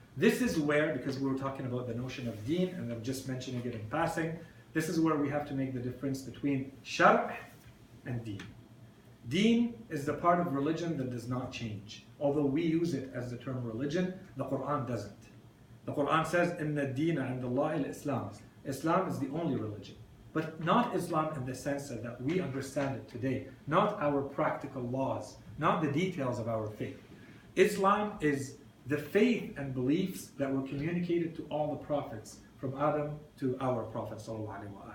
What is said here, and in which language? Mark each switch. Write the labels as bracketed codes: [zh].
[en] This is where, because we were talking about the notion of deen, and I'm just mentioning it in passing, this is where we have to make the difference between shar' and deen. Deen is the part of religion that does not change. Although we use it as the term religion, the Quran doesn't. The Quran says, [ar] إِنَّ الدِّينَ عِنْدَ اللَّهِ الْإِسْلَامِ. [en] Islam is the only religion. But not Islam in the sense that we understand it today. Not our practical laws. Not the details of our faith. Islam is the faith and beliefs that were communicated to all the prophets, from Adam to our Prophet ﷺ.